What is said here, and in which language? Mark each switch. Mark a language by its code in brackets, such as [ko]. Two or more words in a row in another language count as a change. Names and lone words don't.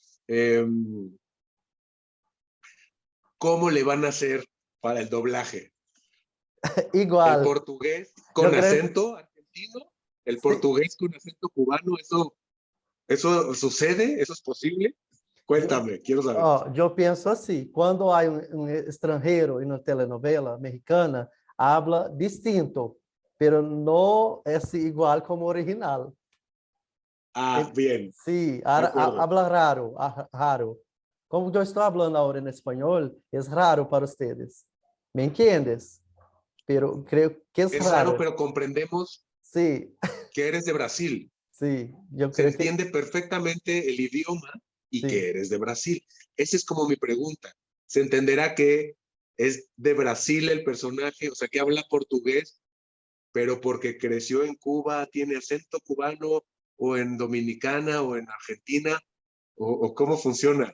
[es] ¿Cómo le van a hacer para el doblaje? El Igual. portugués Yo con creo, acento argentino, el sí. portugués con acento cubano, ¿eso sucede? ¿Eso es posible? Cuéntame, quiero saber. [pt] Eu penso assim, quando há um estrangeiro em uma telenovela mexicana, [es] habla distinto, pero [pt] não é igual como original. [es] Bien, Sí, de acuerdo. habla raro, raro. [pt] Como eu estou falando agora em espanhol, é raro para vocês. [es] ¿Me entiendes? Pero creo que é Es raro, raro. pero comprendemos Sí, que eres de Brasil. sí, yo Se creo que entiende perfectamente el idioma y sí. que eres de Brasil. Esa es como mi pregunta. ¿Se entenderá que es de Brasil el personaje, o sea, que habla portugués, pero porque creció en Cuba, tiene acento cubano, o en Dominicana, o en Argentina, o cómo funciona?